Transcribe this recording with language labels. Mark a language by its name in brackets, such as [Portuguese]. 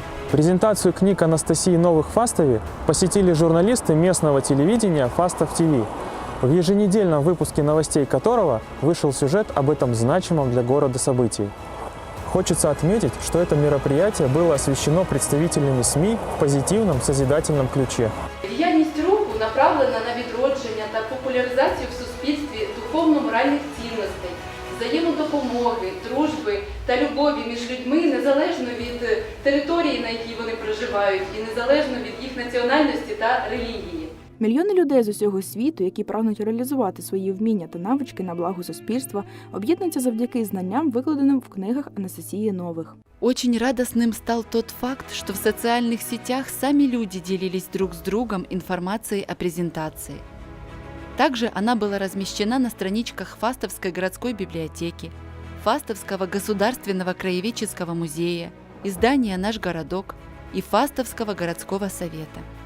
[Russian] Презентацию книг Анастасии Новых в Фастове посетили журналисты местного телевидения Фастов ТВ, в еженедельном выпуске новостей которого вышел сюжет об этом значимом для города событии. Хочется отметить, что это мероприятие было освещено представителями СМИ в позитивном созидательном ключе. [Ukrainian] Діяльність руху направлена на відродження та популяризацію в суспільстві духовно-моральних цінностей, взаємодопомоги, дружби та любові між людьми незалежно від території, на якій вони проживають, і незалежно від їх національності та релігії. Мільйони людей з усього світу, які прагнуть реалізувати свої вміння та навички на благо суспільства, об'єднуються завдяки знанням, викладеним в книгах Анастасії Новых. [Russian] Очень радостным стал тот факт, что в социальных сетях сами люди делились друг с другом информацией о презентации. Также она была размещена на страничках Фастовской городской библиотеки, Фастовского государственного краеведческого музея, издания «Наш городок» и Фастовского городского совета.